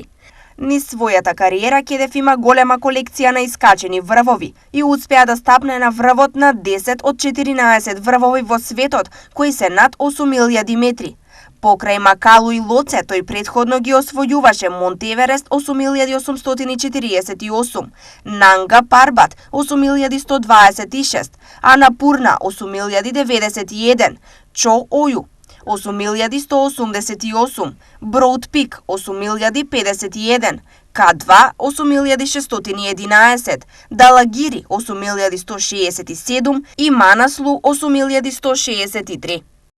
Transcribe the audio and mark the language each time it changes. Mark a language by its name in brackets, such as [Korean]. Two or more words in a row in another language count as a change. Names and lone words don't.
[Macedonian] Низ својата кариера Кедев има голема колекција на искачени врвови и успеа да стапне на врвот на 10 од 14 врвови во светот, кои се над 8000 метри. Покрај Макалу и Лоце, тој претходно ги освојуваше Монте Еверест 8848, Нанга Парбат 8126, Анапурна 8091, Чо Оју 8188, Броуд Пик 8051, К2 8611, Далагири 8167 и Манаслу 8163.